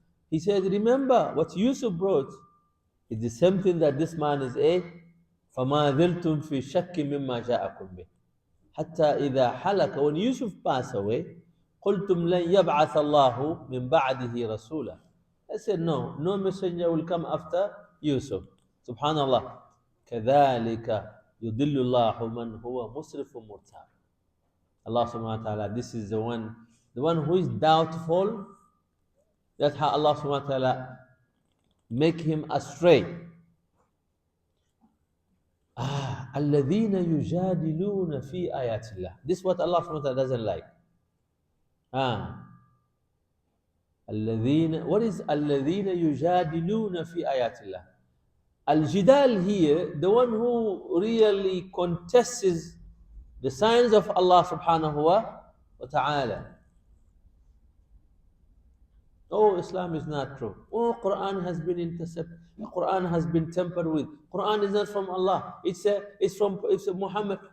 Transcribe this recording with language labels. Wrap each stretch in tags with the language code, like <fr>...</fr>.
<en>He said, remember what Yusuf brought is the same thing that this man is</en> <ar>فما ذلتم في شك مما جاءكم به حتى إذا حلك.</ar> <en>When Yusuf passed away,</en> <ar>قلتم لن يبعث الله من بعده رسولا.</ar> <en>I said, no messenger will come after Yusuf. Subhanallah.</en> <ar>كذلك يضل الله من هو مسرف مرتاب.</ar> <en>Allah subhanahu wa ta'ala, this is the one who is doubtful. That's how Allah subhanahu wa ta'ala make him astray.</en> <ar>الذين يجادلون في آيات الله.</ar> <en>This is what Allah subhanahu wa ta'ala doesn't like.</en> <ar>الذين,</ar> <en>what is</en> <ar>الذين يجادلون في آيات الله?</ar> <en>Al-Jidal here, the one who really contests the signs of Allah subhanahu wa ta'ala. Oh, Islam is not true. Oh, Quran has been intercepted. Quran has been tampered with. Quran is not from Allah. It's from Muhammad.</en>